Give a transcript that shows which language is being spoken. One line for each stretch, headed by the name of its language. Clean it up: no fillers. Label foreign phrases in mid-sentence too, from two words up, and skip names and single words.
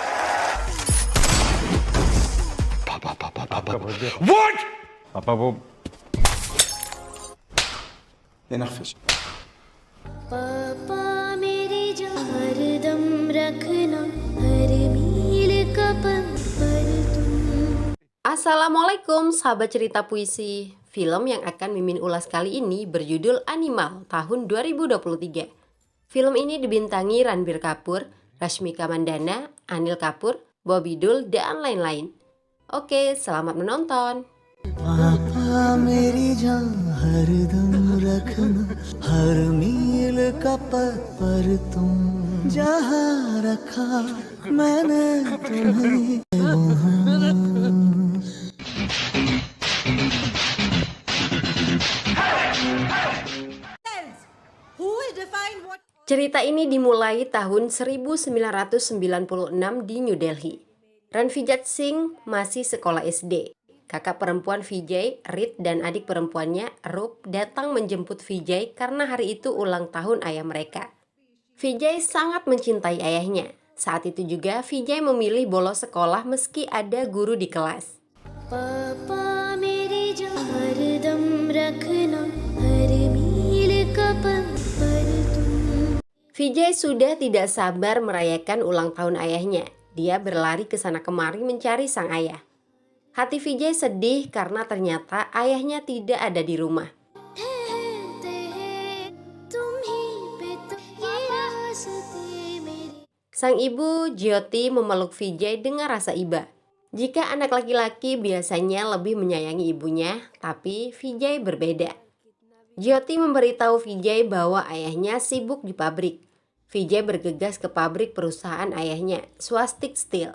English: What?
Hindi: पापा वो ينخفش. पापा मेरी जान हरदम रखना हर मील का पल पर तुम.
Indonesian: Assalamualaikum sahabat cerita puisi. Film yang akan Mimin ulas kali ini berjudul Animal tahun 2023. Film ini dibintangi Ranbir Kapoor, Rashmika Mandanna, Anil Kapoor, Bobby Dool, dan lain-lain. Oke, selamat menonton.
Hindi: पापा मेरी जान हरदम रखना हर मील का पल पर तुम जहाँ रखा मैंने तुम्हें वहाँ.
Indonesian: Cerita ini dimulai tahun 1996 di New Delhi. Ranvijat Singh masih sekolah SD. Kakak perempuan Vijay, Rit, dan adik perempuannya, Roop, datang menjemput Vijay karena hari itu ulang tahun ayah mereka. Vijay sangat mencintai ayahnya. Saat itu juga Vijay memilih bolos sekolah meski ada guru di kelas.
Hindi: पापा मेरी जान हरदम रखना हर मील का पल पर तुम.
Indonesian: Vijay sudah tidak sabar merayakan ulang tahun ayahnya. Dia berlari ke sana kemari mencari sang ayah. Hati Vijay sedih karena ternyata ayahnya tidak ada di rumah.
Hindi: ठहरते हैं तुम ही पे तो ये रास्ते मेरे.
Indonesian: Sang ibu, Jyoti, memeluk Vijay dengan rasa iba. Jika anak laki-laki biasanya lebih menyayangi ibunya, tapi Vijay berbeda. Jyoti memberitahu Vijay bahwa ayahnya sibuk di pabrik. Vijay bergegas ke pabrik perusahaan ayahnya, Swastik Steel.